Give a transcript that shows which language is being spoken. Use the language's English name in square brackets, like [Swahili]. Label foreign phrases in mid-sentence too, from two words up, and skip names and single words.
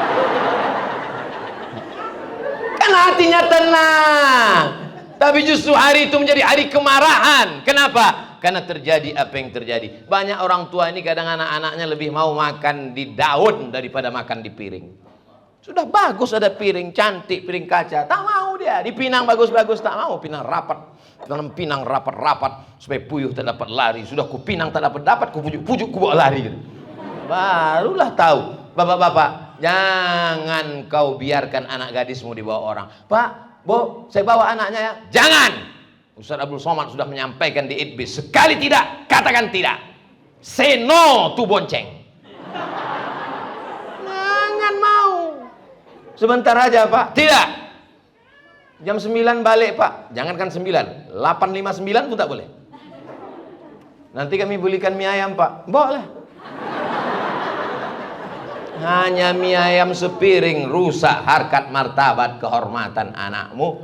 [Indonesian] Kan hatinya tenang. Tapi justru hari itu menjadi hari kemarahan. Kenapa? Karena terjadi apa yang terjadi. Banyak orang tua ini kadang anak-anaknya lebih mau makan di daun daripada makan di piring. Sudah bagus ada piring, cantik piring kaca, tak mau dia. Dipinang bagus-bagus, tak mau. Pinang rapat, dalam pinang rapat-rapat supaya puyuh tak dapat lari. Sudah ku pinang tak dapat, ku pujuk-pujuk, ku bawa lari gitu. Barulah tahu. Bapak-bapak, jangan kau biarkan anak gadismu dibawa orang. Pak, Bu, saya bawa anaknya ya. Jangan. Ustaz Abdul Somad sudah menyampaikan di ITBIS, sekali tidak, katakan tidak. [English] Say no to [Indonesian] bonceng. Jangan mau. Sebentar aja Pak. Tidak. Jam 9 balik Pak. Jangankan 9, 8.59 pun tak boleh. Nanti kami belikan mie ayam Pak. Boleh. Hanya mie ayam sepiring rusak harkat martabat kehormatan anakmu.